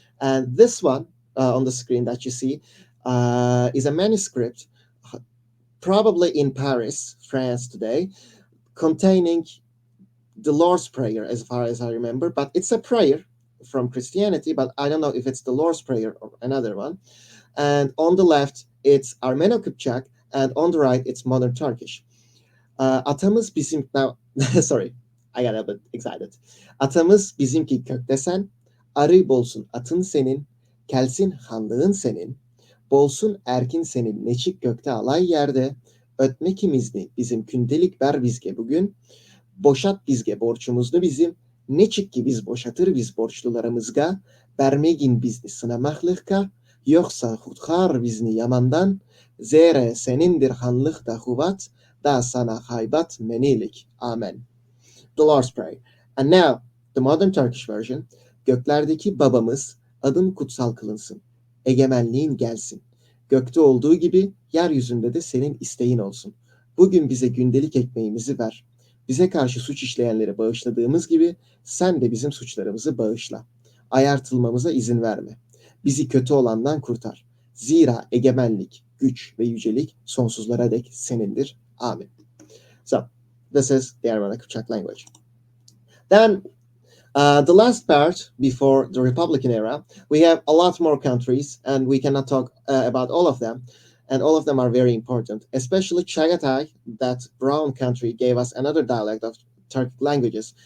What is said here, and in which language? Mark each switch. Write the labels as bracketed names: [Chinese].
[English] And this one on the screen that you see is a manuscript, probably in Paris, France today, containing the Lord's Prayer, as far as I remember, but it's a prayer from Christianity, but I don't know if it's the Lord's Prayer or another one. And on the left, it's Armeno-Kipchak, and on the right, it's modern Turkish. [Kuman (Russia)] Atamız bizim... [English] Now, sorry, I got a bit excited. [Kuman (Russia)] Atamız bizimki köktesen, arı bolsun atın senin, kelsin hanlığın senin, bolsun erkin senin neçik gökte alay yerde, ötmek imizli bizim gündelik ber bizge bugün, boşat bizge borçumuzlu bizim, ne çık ki biz boşatır biz borçlularımızga, bermegin bizni sınamahlıkka, yoksa hutkar bizni yamandan, zere senindir hanlık da huvat, da sana haybat menilik. Amen. [English] The Lord's Prayer. And now, the modern Turkish version. [Turkish] Göklerdeki babamız, adın kutsal kılınsın. Egemenliğin gelsin. Gökte olduğu gibi yeryüzünde de senin isteğin olsun. Bugün bize gündelik ekmeğimizi ver. Bize karşı suç işleyenleri bağışladığımız gibi sen de bizim suçlarımızı bağışla. Ayartılmamıza izin verme. Bizi kötü olandan kurtar. Zira egemenlik, güç ve yücelik sonsuzlara dek senindir. [English] Amen. So, this is the Armeno-Kipchak language. Then, the last part before the Republican era, we have a lot more countries, and we cannot talk about all of them. And all of them are very important, especially Chagatai. That brown country gave us another dialect of Turkic languages.